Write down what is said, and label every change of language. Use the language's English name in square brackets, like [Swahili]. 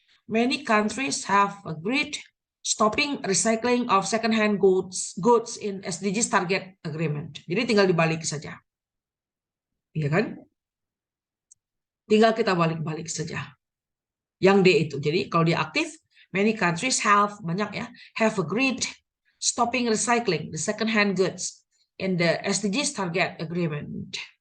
[English] Many countries have agreed stopping recycling of second-hand goods in SDGs target agreement. [Indonesian] Jadi tinggal dibalik saja. Iya kan? Tinggal kita balik-balik saja. Yang D itu. Jadi kalau dia aktif, [English] Many countries banyak ya, have agreed stopping recycling the second-hand goods in the SDGs target agreement.